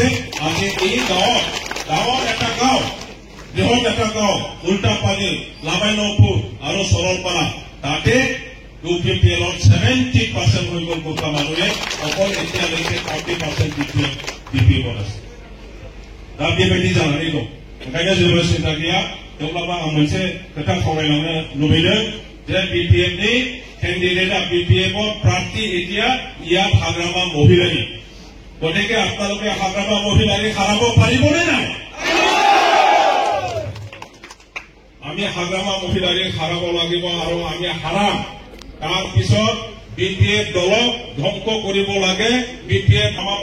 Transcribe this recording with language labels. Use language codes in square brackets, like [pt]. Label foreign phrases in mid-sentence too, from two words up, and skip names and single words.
[as] আজি এই গাঁৱৰ এটা গাঁও বৃহৎ এটা গাঁও উল্টাপানীৰ লাবাইনপুৰ আৰু সৰলপাৰা তাতে ইউপিএফৰ 70% হৈ গ'ল গোৰ্খা মানুহে অকল এতিয়ালৈকে 30% বিপিএফত আছে [brx] दा बेबायदि जानानै दं ओंखायनो जेबो सिन्था गैया थेवब्लाबो आं मोनसे खोथा सावरायलांनो लुबैदों जे बिपिएफनि केन्डिडेटआ बिपिएफआव प्रार्थी [as] এতিয়া ইয়াত হাগ্ৰামা মহিলাৰী গতিকে আপোনালোকে হাগ্ৰামা মহিলাৰী হাৰাব পাৰিবনে নাই আমি হাগ্ৰামা মহিলাৰী হাৰাব লাগিব আৰু আমি হাৰাম তাৰ পিছত বিপিএফ দলক ধ্বংস কৰিব লাগে বিপিএফ আমাৰ